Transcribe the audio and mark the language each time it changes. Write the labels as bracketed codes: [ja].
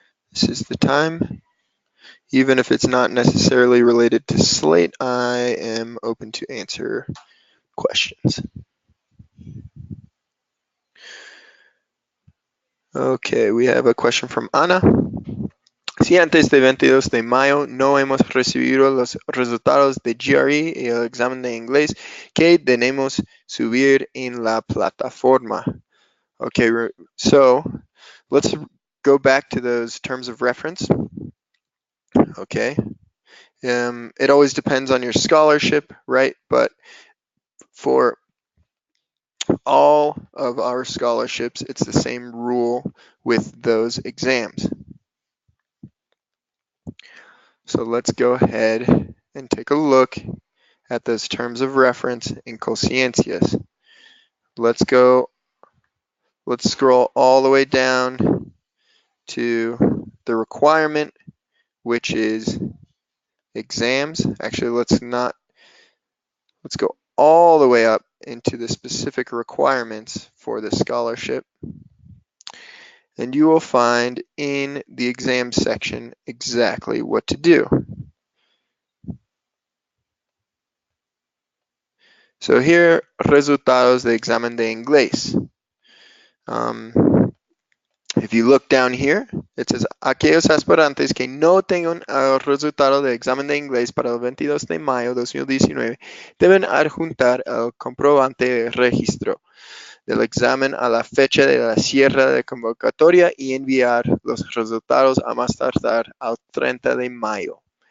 [en] This is the time. Even if it's not necessarily related to SLATE, I am open to answer questions. Okay, we have a question from Ana. [es] Si antes del 22 de mayo no hemos recibido los resultados de GRE y el examen de inglés, ¿qué debemos subir en la plataforma? [en] Okay, so let's go back to those terms of reference. Okay, it always depends on your scholarship, right? But for all of our scholarships, it's the same rule with those exams. So let's go ahead and take a look at those terms of reference in Ciencias. Let's scroll all the way down to the requirement, which is exams. Actually, let's go all the way up into the specific requirements for the scholarship. And you will find in the exam section exactly what to do. So here, [es] resultados de examen de inglés. [en] If you look down here, it says, [es] aquellos aspirantes que no tengan el resultado de examen de inglés para el 22 de mayo 2019 deben adjuntar el comprobante de registro del examen a la fecha de la cierre de convocatoria y enviar los resultados a más tardar al 30 de mayo.